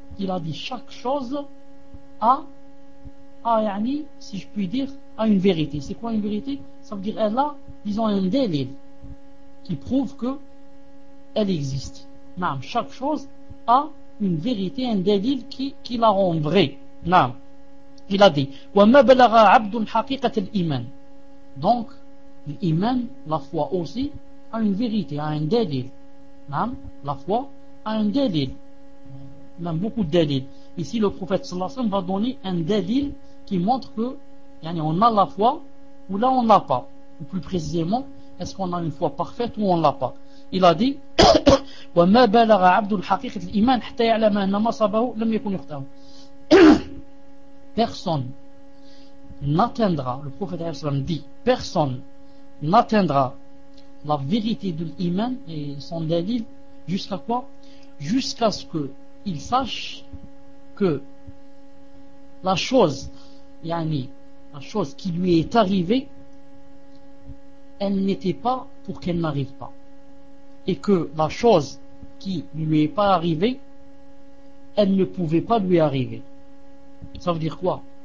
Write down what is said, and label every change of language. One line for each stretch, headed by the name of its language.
French: Il a dit: chaque chose a yani, si je puis dire, a une vérité. C'est quoi une vérité? Ça veut dire elle a, disons, un délil qui prouve que elle existe. Non, chaque chose a une vérité, un délil qui la rend vraie. Non. Il a dit:
Arabic: وَمَا بَلَغَ عَبْدٌ حَقِيقَةَ الْإِيمَانِ.
French: Donc, l'iman, la foi aussi, a une vérité, a un délil. Non. La foi a un délil. Même beaucoup de délil. Ici, le prophète sallallahu alayhi wa sallam va donner un délil qui montre que, yani, on a la foi ou là on ne l'a pas. Ou plus précisément, est-ce qu'on a une foi parfaite ou on ne l'a pas. Il a dit:
Arabic: وما بلغ عبد الحقيقة الإيمان حتى يعلم أن ما صابه لم يكن يخطئه.
French: Personne n'atteindra, le prophète dit, personne n'atteindra la vérité de l'iman et son délil jusqu'à quoi? Jusqu'à ce que il sache que la chose, yani, la chose qui lui est arrivée, elle n'était pas pour qu'elle n'arrive pas, et que la chose qui lui est pas arrivé, elle ne pouvait pas lui arriver. Ça veut dire quoi?